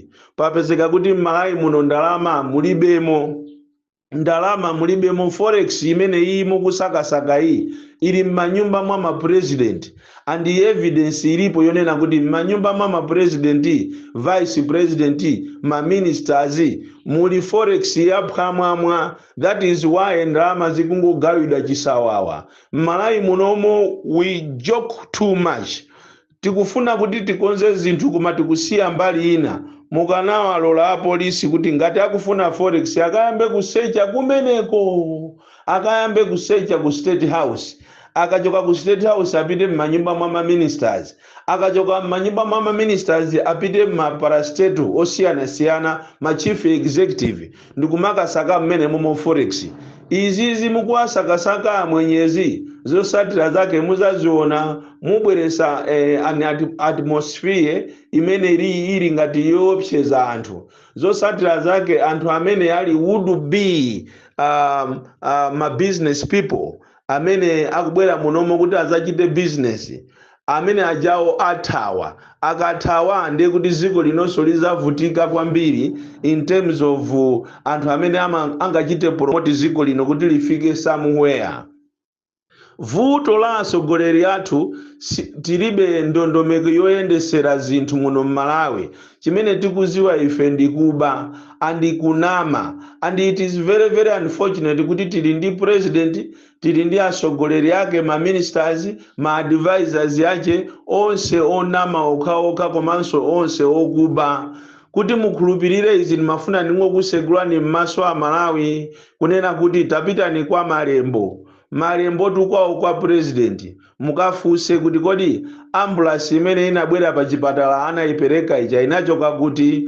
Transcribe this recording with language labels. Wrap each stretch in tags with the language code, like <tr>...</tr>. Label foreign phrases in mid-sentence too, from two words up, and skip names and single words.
<ny>Papezeka kuti Malawi muno ndalama mulibemo forex imene iyi mukusakasaka iyi ili m'manyumba mwa ma president,</ny> <en>and evidence</en> <ny>ilipo yonena kuti m'manyumba mwa ma president,</ny> <en>vice president,</en> <ny>ma ministers muli forex yaphwamwamwa.</ny> <en>That is why</en> <ny>ndalama zikungogawidwa chisawawa.</ny> <en>Malawi munomo we joke too much.</en> <ny>Tikufuna kuti tikonze zinthu koma tikusiya mbali ina. Mukanawalola apolisi kuti ngati akufuna forex akayambe kusecha kumeneko, akayambe kusecha ku State House, akachoka ku State House apite m'manyumba mwa ma ministers, akachoka m'manyumba mwa ma ministers apite ma parastatal osiyana-siyana, ma</ny> <en>chief executive,</en> <ny>ndikumakasaka mmene momo forex. Izizi mukuwasakasaka mwenyezi zosatira zake muzaziona mubweresa</ny> <en>an atmosphere</en> <ny>imene ili ngati yoopseza anthu. Zosatira zake anthu amene ali</ny> <en>would be</en> <ny>ma</ny> <en>business people</en> <ny>amene akubwera munomo kuti azachite business, amene ajawo akathawa ndiye kuti ziko linonso lizavutika kwambiri</ny> <en>in terms of</en> <ny>anthu amene angachite promote ziko lino kuti lifike somewhere. Vuto la atsogoleri athu tilibe ndondomeko yoyendesera zinthu muno m'Malawi. Chimene tikuziwa ife ndikuba andikunama,</ny> <en>and it is very very unfortunate</en> <ny>kuti tili ndi president, tili ndi atsogoleri ake, ma ministers, ma advisors yake onse onama okhaokha komanso onse okuba. Kuti mukhulupirire izi ndimafuna ndingokusegulani m'maso a Malawi kunena kuti tapitani kwa malembo tukwawo kwa president, mukafunse kuti kodi ambulance imene inabwera pa chipatala anayipereka ija inachoka kuti.</ny>